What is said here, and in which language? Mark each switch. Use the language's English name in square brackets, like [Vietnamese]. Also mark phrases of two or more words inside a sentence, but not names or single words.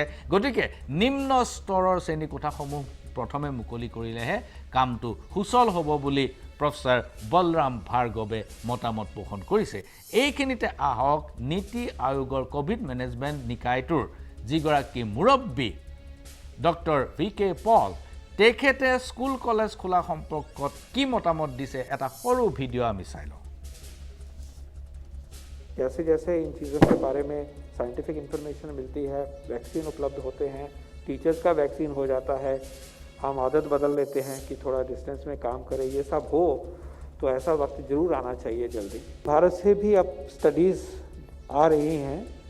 [Assamese] গতিকে নিম্ন স্তৰৰ শ্ৰেণীকোঠাসমূহ প্ৰথমে মুকলি কৰিলেহে কামটো সুচল হ'ব বুলি প্ৰফেসৰ বলৰাম ভাৰ্গৱে মতামত পোষণ কৰিছে এইখিনিতে আহক নীতি আয়োগৰ [English] Covid management [Assamese] নিকায়টোৰ যিগৰাকী মুৰব্বী ডক্টৰ VK পল তেখেতে [English] school college [Assamese] খোলা সম্পৰ্কত কি মতামত দিছে এটা সৰু ভিডিঅ' আমি চাই লওঁ [Hindi] जैसे जैसे इन चीज़ों के बारे में [English] scientific information [Hindi] मिलती है वैक्सीन उपलब्ध होते हैं टीचर्स का वैक्सीन हो जाता है हम आदत बदल लेते हैं कि थोड़ा डिस्टेंस में काम करें ये सब हो तो ऐसा वक्त ज़रूर आना चाहिए जल्दी भारत से भी अब स्टडीज़ आ रही हैं